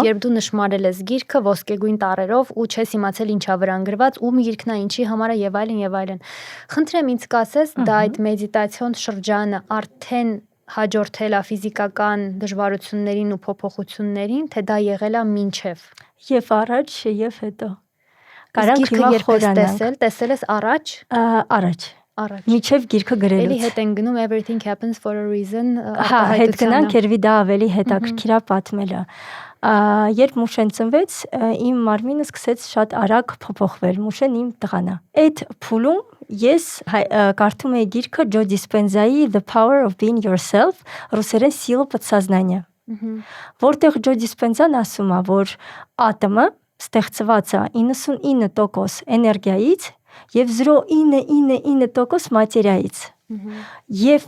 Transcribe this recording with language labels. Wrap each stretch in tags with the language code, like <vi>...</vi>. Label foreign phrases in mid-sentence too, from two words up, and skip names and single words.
<hy>Երբ դու նշмарել ես գիրքը ոսկեգույն տառերով ու չես իմացել ինչա վրան գրված, ում գիրքն է, ինչի համար է եւ այլն եւ այլն։ Խնդրեմ ինձ կասես, դա այդ մեդիտացիոն շրջանը արդեն հաջորդել է ֆիզիկական դժվարություններին ու փոփոխություններին, թե դա եղել է մինչև։ Եվ առաջ, եւ հետո։ Կարանք հիմա խորանանք։ Տեսել ես առաջ։ Առաջ։ առաջ։ Միջև գիրքը Էլի գրելուց։ հետ են գնում</hy> <en>everything happens for a reason</en> <hy>Հա, հետ գնանք, երևի դա ավելի հետաքրքիր է պատմելը։ Երբ Մուշեն ծնվեց, իմ մարմինը սկսեց շատ արագ փոփոխվել։ Մուշեն իմ տղան է։ Այդ փուլում ես կարդում էի գիրքը Ջո Դիսպենզայի The Power of Being Yourself, ռուսերեն Сила подсознания, որտեղ Ջո Դիսպենզան ասում է, որ ատոմը ստեղծված է 99% էներգիայից եւ 0.99% մատերիայից։ Եվ</hy>